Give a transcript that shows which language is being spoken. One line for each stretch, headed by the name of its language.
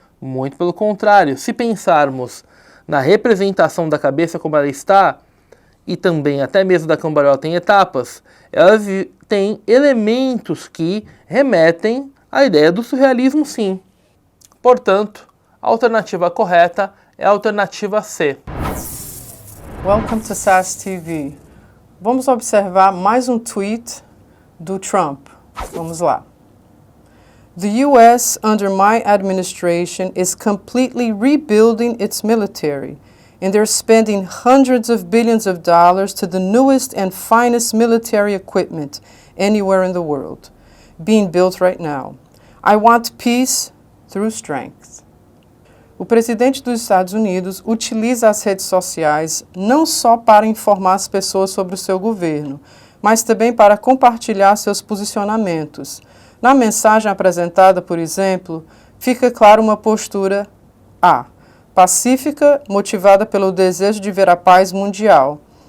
Portuguese: Muito pelo contrário, se pensarmos na representação da cabeça como ela está, e também até mesmo da cambalhota em etapas, elas têm elementos que remetem à ideia do surrealismo, sim. Portanto, a alternativa correta é a alternativa C.
English: Welcome to SAS TV.
Portuguese: Vamos observar mais um tweet do Trump. Vamos lá.
English: The US under my administration is completely rebuilding its military, and they're spending hundreds of billions of dollars to the newest and finest military equipment anywhere in the world, being built right now. I want peace through strength.
Portuguese: O presidente dos Estados Unidos utiliza as redes sociais não só para informar as pessoas sobre o seu governo, mas também para compartilhar seus posicionamentos. Na mensagem apresentada, por exemplo, fica clara uma postura A, pacífica, motivada pelo desejo de ver a paz mundial.